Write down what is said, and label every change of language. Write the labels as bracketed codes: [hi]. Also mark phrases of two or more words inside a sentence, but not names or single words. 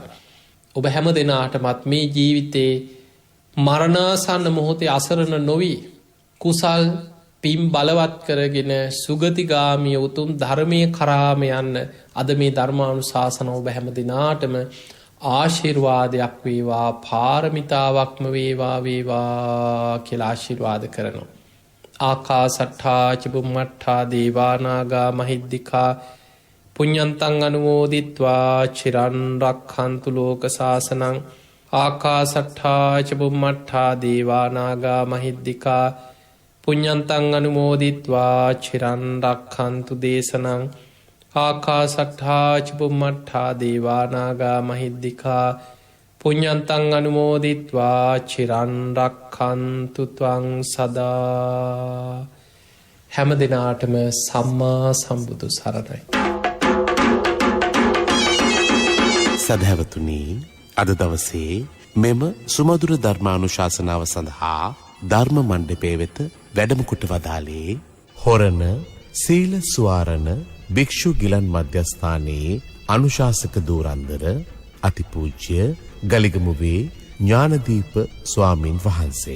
[si] ඔබ හැම දෙනාටමත් මේ ජීවිතේ මරණාසන්න මොහොතේ අසරණ නොවී කුසල් පින් බලවත් කරගෙන සුගතිගාමී උතුම් ධර්මයේ කරාම යන්න අද මේ ධර්මානුශාසන ඔබ හැම දිනාටම ආශිර්වාදයක් වේවා පාරමිතාවක්ම වේවා වේවා කියලා ආශිර්වාද කරනවා. [pi] ආකාසට්ඨා ච බුම්මට්ඨා දේවානාගා මහිද්దికා පුඤ්ඤන්තං අනුමෝදිත්වා චිරන් රක්ඛන්තු ලෝක සාසනං. ආකාසට්ඨා ච බුම්මට්ඨා දේවානාගා මහිද්దికා පුඤ්ඤන්තං අනුමෝදිත්වා චිරන් රක්ඛන්තු දේශනං. ආකාසට්ඨා ච බුම්මට්ඨා දේවානාගා මහිද්దికා පුඤ්ඤන්තං අනුමෝදිත්වා චිරන් රක්ඛන්තු ත්වං සදා. [si] හැම දිනාටම සම්මා සම්බුදු සරණයි. සදහැවතුනි, අද දවසේ මෙම සුමధుර ධර්මානුශාසනාව සඳහා ධර්ම මණ්ඩපයේ වෙත වැඩම කොට වදාළේ හොරණ සීල සුවාරණ භික්ෂු ගිලන් මධ්‍යස්ථානයේ අනුශාසක දූරන්දර අතිපූජ්‍ය ගලිගමුවේ ඥානදීප ස්වාමින් වහන්සේ.